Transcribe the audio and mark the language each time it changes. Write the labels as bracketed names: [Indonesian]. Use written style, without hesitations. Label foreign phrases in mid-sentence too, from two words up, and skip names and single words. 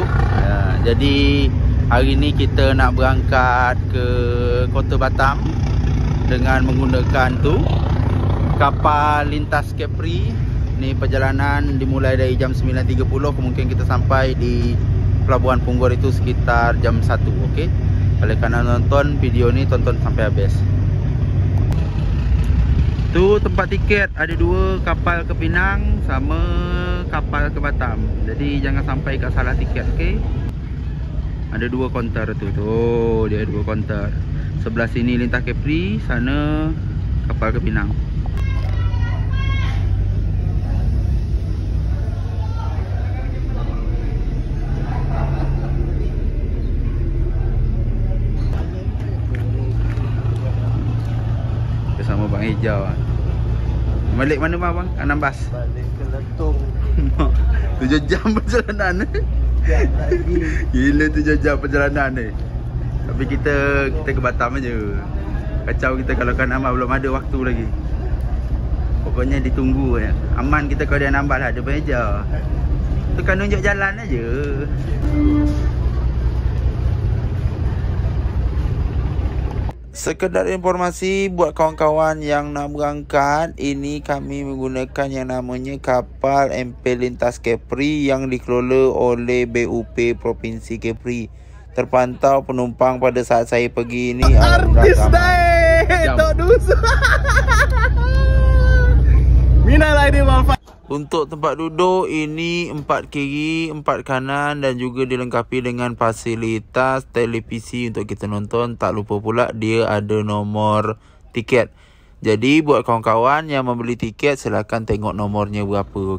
[Malay] Jadi hari ini kita nak berangkat ke Kota Batam dengan menggunakan kapal lintas Kepri. Ni perjalanan dimulai dari jam 9.30. Mungkin kita sampai di Pelabuhan Punggol itu sekitar jam 1. Okey. Kalau kalian nonton video ni, tonton sampai habis. Tu tempat tiket, ada dua, kapal ke Penang sama kapal ke Batam. Jadi jangan sampai kat salah tiket, okey. Ada dua kaunter tu. Dia ada dua kaunter. Sebelah sini lintas Kepri, sana kapal ke Penang. Bersama Bang Hijau. Balik mana bang? Anambas? Balik ke Letong. 7 jam perjalanan. Gila 7 jam perjalanan ni. Tapi kita ke Batam aja. Kacau kita kalau kan Amal belum ada waktu lagi. Pokoknya ditunggu ya. Aman kita kalau dia nampak lah, ada meja. Tekan tunjuk jalan aja. Sekedar informasi buat kawan-kawan yang nak berangkat, ini kami menggunakan yang namanya kapal MP Lintas Kepri yang dikelola oleh BUP Provinsi Kepri. Terpantau penumpang pada saat saya pergi ini Artis Daik Tok Nuzu. [Arabic] من العائدين والفائزين. [Malay] Untuk tempat duduk ini 4 kiri, 4 kanan dan juga dilengkapi dengan fasilitas televisi untuk kita nonton. Tak lupa pula dia ada nombor tiket. Jadi buat kawan-kawan yang membeli tiket, silakan tengok nomornya berapa.